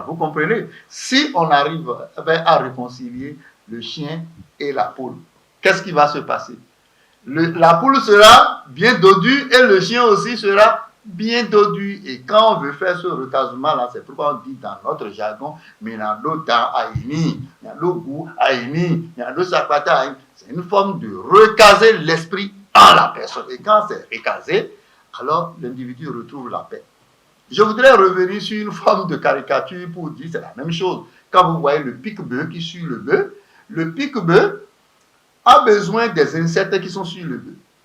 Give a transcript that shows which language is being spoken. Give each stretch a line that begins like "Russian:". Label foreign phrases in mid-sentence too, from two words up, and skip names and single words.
French: Vous comprenez? Si on arrive à réconcilier le chien et la poule, qu'est-ce qui va se passer? La poule sera bien dodue et le chien aussi sera bien dodu. Et quand on veut faire ce recasement-là, c'est pourquoi on dit dans notre jargon, Minado ta aini, Minado gu aini, Minado sapata aini. C'est une forme de recaser l'esprit en la personne. Et quand c'est recasé, alors l'individu retrouve la paix. Je voudrais revenir sur une forme de caricature pour dire c'est la même chose. Quand vous voyez le pique-bœuf qui suit le pique-bœuf a besoin des insectes qui sont sur le bœuf.